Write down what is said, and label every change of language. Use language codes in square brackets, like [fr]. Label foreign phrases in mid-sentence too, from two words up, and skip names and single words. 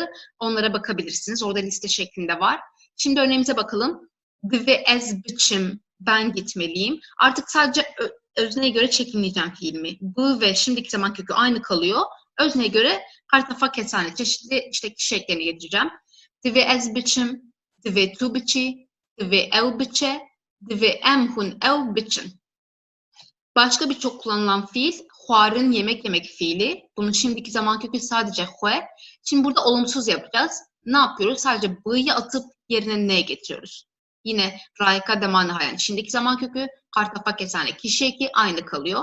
[tr] Onlara bakabilirsiniz. Orada liste şeklinde var. Şimdi örneğimize bakalım. [ku] Ve ez biçim, [tr] ben gitmeliyim. Artık sadece özneye göre çekimleyeceğim fiilimi. Bu ve şimdiki zaman kökü aynı kalıyor. Özneye göre [ku] kartafa kesane [tr] çeşitli işte kişi eklerini getireceğim. [ku] Ve ez biçim, ve tu biçi, ve ev biçe, ve emhun ev biçin. [tr] Başka bir çok kullanılan fiil, huarın yemek yemek fiili. Bunun şimdiki zaman kökü sadece hue. Şimdi burada olumsuz yapacağız. Ne yapıyoruz? Sadece b'yi atıp yerine ne getiriyoruz? Yine [ku] raika demanha [tr] yani şimdiki zaman kökü [ku] kartafa kesane [tr] kişi eki aynı kalıyor.